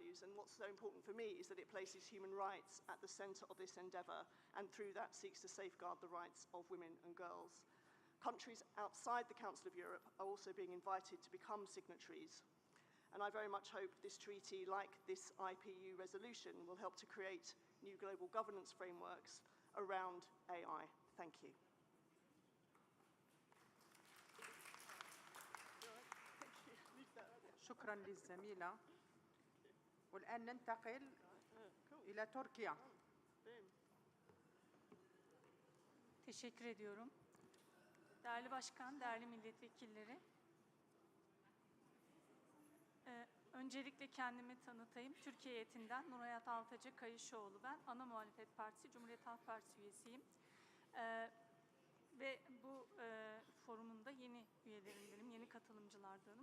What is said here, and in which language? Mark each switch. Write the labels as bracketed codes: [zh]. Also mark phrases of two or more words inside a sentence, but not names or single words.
[en] And what's so important for me is that it places human rights at the centre of this endeavour, and through that seeks to safeguard the rights of women and girls. Countries outside the Council of Europe are also being invited to become signatories. And I very much hope this treaty, like this IPU resolution, will help to create new global governance frameworks around AI. Thank you. [ar] شكرا للزميلة. والآن ننتقل إلى تركيا. [tr] Teşekkür ediyorum. Değerli Başkan, değerli milletvekilleri. Öncelikle kendimi tanıtayım. Türkiye heyetinden Nurhayat Altıcı Kayışoğlu ben. Ana Muhalefet Partisi, Cumhuriyet Halk Partisi üyesiyim. Ve bu forumun da yeni üyelerindenim, yeni katılımcılardanım.